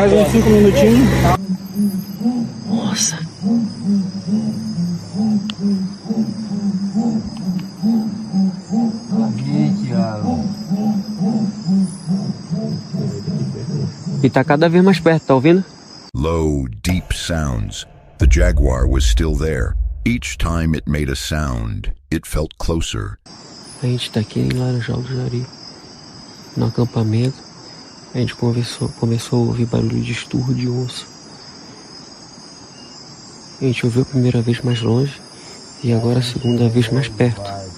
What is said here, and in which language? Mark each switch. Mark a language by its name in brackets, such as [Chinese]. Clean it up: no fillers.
[Portuguese] Mais uns 5 minutinhos. Nossa! E tá cada vez mais perto, tá ouvindo? [English] Low, deep sounds. The jaguar was still there. Each time it made a sound, it felt closer. [Portuguese] A gente tá aqui em Laranjal do Jari, no acampamento. A gente começou a ouvir barulho de esturro de onça. A gente ouviu a primeira vez mais longe e agora a segunda vez mais perto.